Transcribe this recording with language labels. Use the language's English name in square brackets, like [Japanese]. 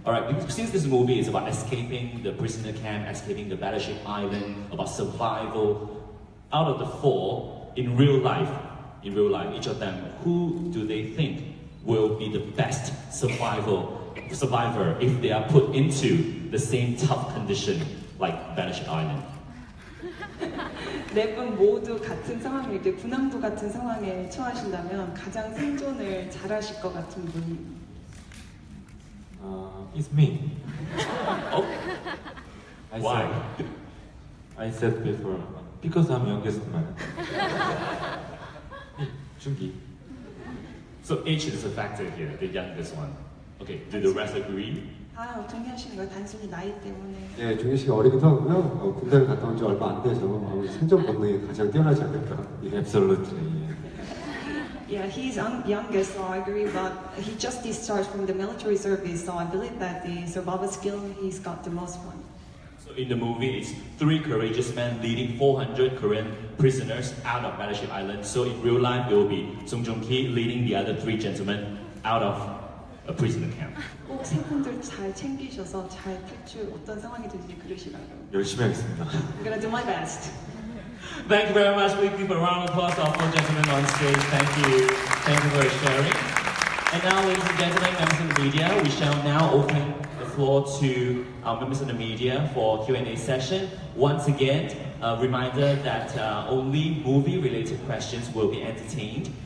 [English] Alright, since this movie is about escaping the prisoner camp, escaping the battleship island, about survival, out of the four, in real life, each of them, who do they think will be the best survivor if they are put into the same tough condition like Battleship Island? [Korean] 네 분 모두 같은 상황일 때, 군함도 같은 상황에 처하신다면 가장 생존을 잘하실 것 같은 분이. [English] It's me. Oh, I why? said, I said before, because I'm youngest man. [Korean] 준기. [English] So age is a factor here, the youngest one. Okay, do the rest agree? [Korean] 동의하시는 거예요? 단순히 나이 때문에. 예, 종현 씨가 어리기도 하고요. 군대를 갔다 온 지 얼마 안 돼서 생존 본능이 가장 뛰어나지 않을까. 예. [English] Absolutely. Yeah, he's youngest, so I agree, but he just discharged from the military service, so I believe that the survival skill, he's got the most one. So in the movie, it's 3 courageous men leading 400 Korean prisoners out of Battleship Island. So in real life, it will be Sung Joong-ki leading the other 3 gentlemen out of a prisoner camp. [Korean] 꼭 세 분들 잘 챙기셔서 잘 탈출, 어떤 상황이 될지 그러시라고. 열심히 하겠습니다. [English] I'm gonna do my best. Thank you very much. Please give a round of applause to our 4 gentlemen on stage. Thank you. Thank you for sharing. And now, ladies and gentlemen, members of the media, we shall now open the floor to our members of the media for Q&A session. Once again, a reminder that only movie-related questions will be entertained.